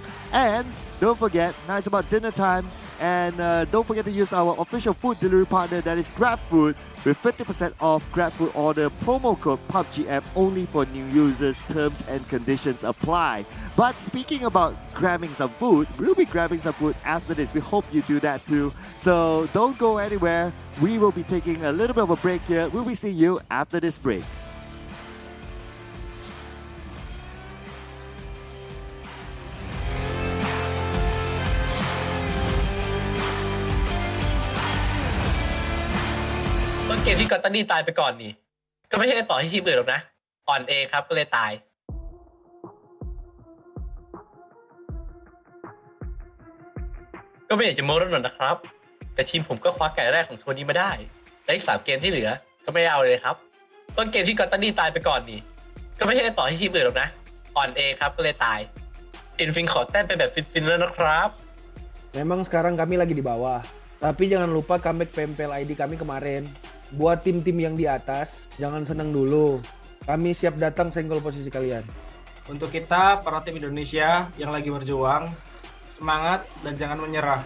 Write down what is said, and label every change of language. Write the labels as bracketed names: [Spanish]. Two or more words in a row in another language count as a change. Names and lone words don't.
[English] And don't forget, now it's about dinner time, and don't forget to use our official food delivery partner, that is GrabFood, with 50% off GrabFood order, promo code PUBGM only for new users. Terms and conditions apply. But speaking about grabbing some food, we'll be grabbing some food after this. We hope you do that too. So don't go anywhere. We will be taking a little bit of a break here. We'll be seeing you after this break. [Thai] ต้นเกมที่กอตตันดี้ตายไปก่อนนี่ก็ไม่ใช่ต่อที่ทีมอื่นหรอกนะอ่อนเอครับก็เลยตาย ก็ไม่อยากจะโม้รถหน่อยนะครับแต่ทีมผมก็คว้าไก่แรกของทัวร์นี้มาได้และอีก3เกมที่เหลือก็ไม่ได้เอาเลยครับต้นเกมที่กอตตันดี้ตายไปก่อนนี่ก็ไม่ใช่ต่อที่ทีมอื่นหรอกนะอ่อนเอครับก็เลยตายฟินขอแต้มไปแบบฟินๆแล้วนะครับ [Indonesian] Memang sekarang kami lagi di bawah, tapi jangan lupa comeback PMPL ID kami kemarin. Buat tim-tim yang di atas, jangan senang dulu. Kami siap datang senggol posisi kalian. Untuk kita, para tim Indonesia yang lagi berjuang, semangat dan jangan menyerah.